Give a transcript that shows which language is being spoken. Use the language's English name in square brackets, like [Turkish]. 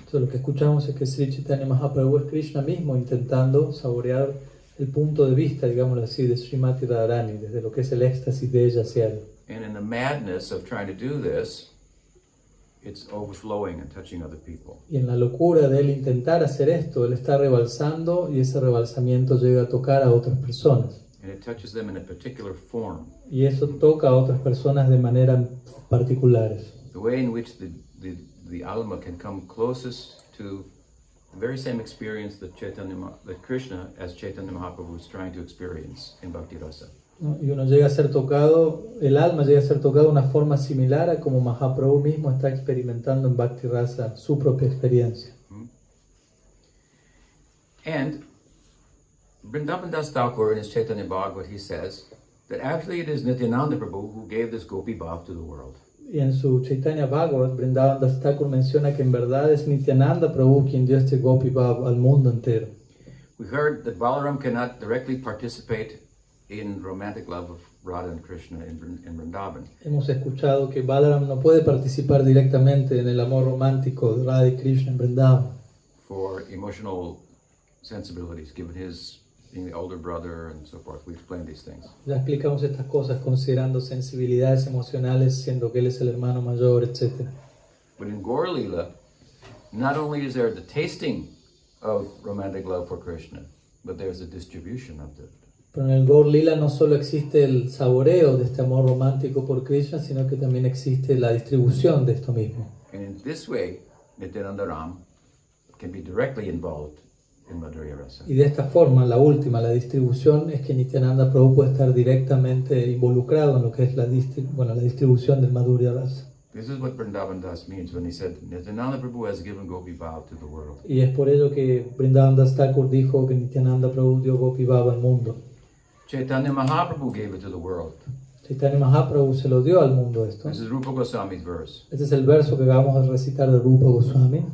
[Spanish] Entonces, lo que escuchamos es que Sri Chaitanya Mahaprabhu es Krishna mismo intentando saborear el punto de vista, digámoslo así, de Srimati Radharani, desde lo que es el éxtasis de ella hacia él. [English] And in the madness of trying to do this, it's overflowing and touching other people. [Spanish] Y en la locura de él intentar hacer esto, él está rebalsando y ese rebalsamiento llega a tocar a otras personas. [English] And it touches them in a particular form. [Spanish] Y eso toca a otras personas de manera particulares. [English] The way in which the alma can come closest to the very same experience that Krishna as Chaitanya Mahaprabhu was trying to experience in Bhakti Rasa. [Spanish] ¿No? Y uno llega a ser tocado, el alma llega a ser tocado de una forma similar a como Mahaprabhu mismo está experimentando en Bhakti Rasa su propia experiencia. [English] And Vrindavan Das Thakur in his Chaitanya Bhagavat, he says that actually it is Nityananda Prabhu who gave this Gopi Bhav to the world. [Spanish] Y en su Chaitanya Bhagavat, Vrindavan Das Thakur menciona que en verdad es Nityananda Prabhu quien dio este Gopi Bhav al mundo entero. [English] We heard that Balaram cannot directly participate in romantic love of Radha and Krishna in Vrindavan. [Spanish] Hemos escuchado que Balaram no puede participar directamente en el amor romántico de Radha y Krishna en Vrindavan. [English] For emotional sensibilities, given his being the older brother and so forth. We explained these things. [Spanish] Ya explicamos estas cosas considerando sensibilidades emocionales, siendo que él es el hermano mayor, etc. [English] But in Gaur Lila, not only is there the tasting of romantic love for Krishna, but there's a distribution of it. [Spanish] Pero en el Gaur Lila no solo existe el saboreo de este amor romántico por Krishna, sino que también existe la distribución de esto mismo. [English] And in this way, Nityananda Ram can be directly involved in Madhurya Rasa. [Spanish] Y de esta forma, la última, la distribución, es que Nityananda Prabhu puede estar directamente involucrado en lo que es la distribución del Madhurya Rasa. [English] This is what Vrindavan Das means when he said, Nityananda Prabhu has given Gopi Bhav to the world. [Spanish] Y es por ello que Vrindavan Das Thakur dijo que Nityananda Prabhu dio Gopi Bhav al mundo. [English] Chaitanya Mahaprabhu gave it to the world. [Spanish] Chaitanya Mahaprabhu se lo dio al mundo esto. [English] This is Rupa Goswami's verse. [Spanish] Este es el verso que acabamos de recitar de Rupa Goswami.